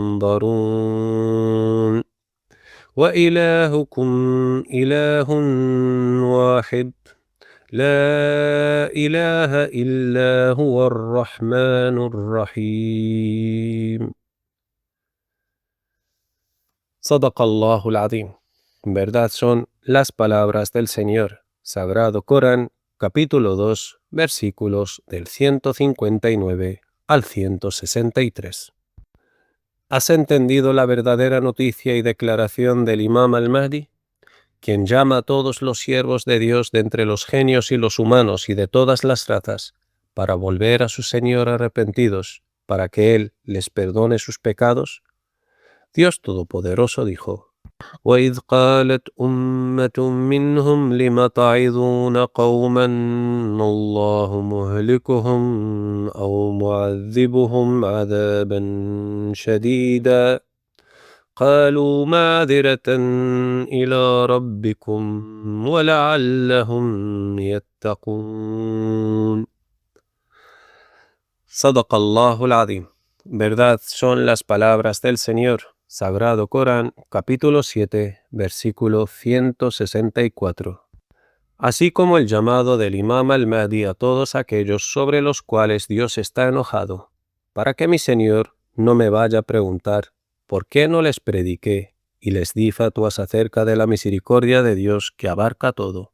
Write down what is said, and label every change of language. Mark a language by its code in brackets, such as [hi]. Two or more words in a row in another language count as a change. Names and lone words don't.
[ar] ينظرون وإلهكم إله واحد لا إله إلا هو الرحمن الرحيم. صدق الله العظيم. [es] Verdad son las palabras del Señor, Sagrado Corán, capítulo 2, versículos del 159 al 163. ¿Has entendido la verdadera noticia y declaración del Imam al-Mahdi, quien llama a todos los siervos de Dios de entre los genios y los humanos y de todas las razas, para volver a su Señor arrepentidos, para que Él les perdone sus pecados? Dios Todopoderoso dijo: [ar] وَإِذْ قَالَتْ أُمَّةٌ مِّنْهُمْ لِمَ تَعِظُونَ قَوْمًا اللَّهُ مُهْلِكُهُمْ أَوْ مُعَذِّبُهُمْ عَذَابًا شَدِيدًا قَالُوا مَعْذِرَةً إِلَى رَبِّكُمْ وَلَعَلَّهُمْ يَتَّقُونَ. صدق الله العظيم. [es] Verdad son las palabras del Señor, Sagrado Corán, capítulo 7, versículo 164. Así como el llamado del Imam al-Mahdi a todos aquellos sobre los cuales Dios está enojado, para que mi Señor no me vaya a preguntar por qué no les prediqué y les di fatuas acerca de la misericordia de Dios que abarca todo.